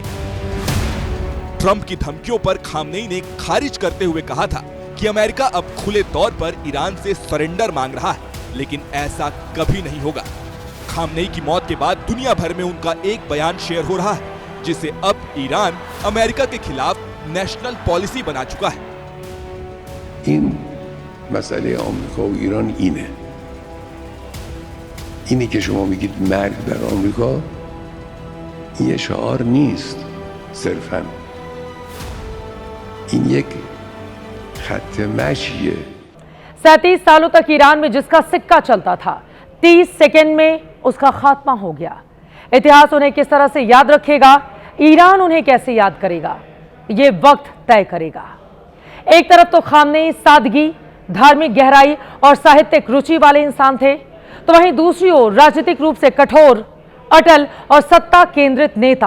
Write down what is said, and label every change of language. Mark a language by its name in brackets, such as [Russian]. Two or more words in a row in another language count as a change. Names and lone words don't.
[Hindi] ट्रंप की धमकियों पर खामनेई ने खारिज करते हुए कहा था कि अमेरिका अब खुले तौर पर ईरान से सरेंडर मांग रहा है, लेकिन ऐसा कभी नहीं होगा। खामनेई की मौत के बाद दुनिया भर में उनका एक बयान शेयर हो रहा है, जिसे अब ईरान अमेरिका के खिलाफ नेशनल पॉलिसी बना चुका है। [Persian] این مسئله آمریکا و ایران اینی که شما میگید مرگ بر آمریکا، این یه شعار نیست صرفاً، این یک خط مشیه. [Hindi] 37 सालों तक ईरान में जिसका सिक्का चलता था, 30 सेकंड में उसका खात्मा हो गया। इतिहास उन्हें किस तरह से याद रखेगा, ईरान उन्हें कैसे याद करेगा, ये वक्त तय करेगा। एक तरफ तो खामनेई सादगी, धार्मिक गहराई और साहित्यिक रुचि वाले इंसान थे, तो वहीं दूसरी ओर राजनीतिक रूप से कठोर, अटल और सत्ता केंद्रित नेता।